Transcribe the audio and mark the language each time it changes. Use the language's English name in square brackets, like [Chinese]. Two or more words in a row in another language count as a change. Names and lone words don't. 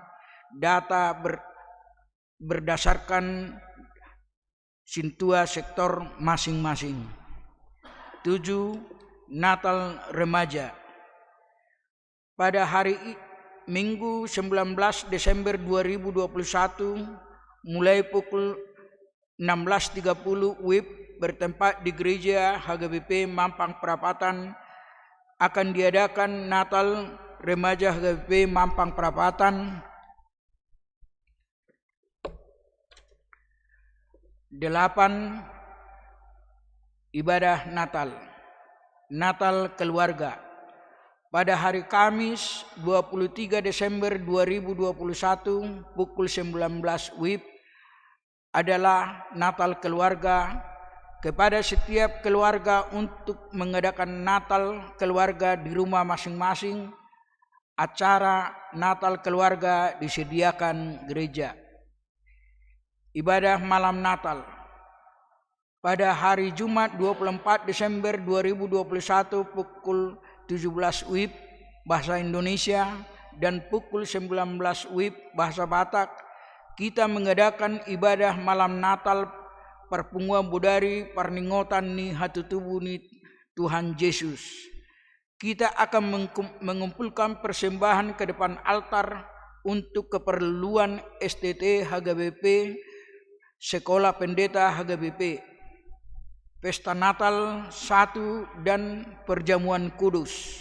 [Indonesian] Data berdasarkan sintua sektor masing-masing. 7. Natal Remaja. Pada hari Minggu 19 Desember 2021 mulai pukul 16.30 WIB bertempat di Gereja HGBP Mampang Perapatan akan diadakan Natal Remaja HGBP Mampang Perapatan. 8. Ibadah Natal. Natal Keluarga. Pada hari Kamis 23 Desember 2021 pukul 19 WIB adalah Natal Keluarga kepada setiap keluarga untuk mengadakan Natal keluarga di rumah masing-masing. Acara Natal keluarga disediakan gereja. Ibadah malam Natal. Pada hari Jumat 24 Desember 2021 pukul 17 WIB bahasa Indonesia dan pukul 19 WIB bahasa Batak, kita mengadakan ibadah malam Natal [Batak Toba] perpunguan budari parningotan ni hatutubu ni Tuhan Yesus. [Indonesian] Kita akan mengumpulkan persembahan ke depan altar untuk keperluan STT HGBP, Sekolah Pendeta HGBP, Pesta Natal 1 dan Perjamuan Kudus.